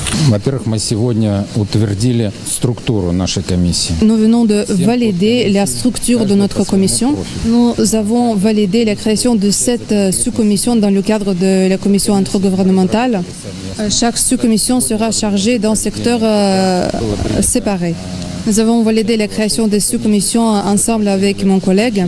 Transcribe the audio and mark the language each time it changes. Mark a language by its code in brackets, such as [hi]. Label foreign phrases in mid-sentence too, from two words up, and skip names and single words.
[ru] Во-первых, мы сегодня утвердили структуру нашей комиссии. [fr] Nous venons de valider la structure de notre commission. Nous avons validé la création de 7 sous-commissions dans le cadre de la commission intergouvernementale. Chaque sous-commission sera chargée d'un secteur séparé. Nous avons validé la création des sous-commissions ensemble avec mon collègue.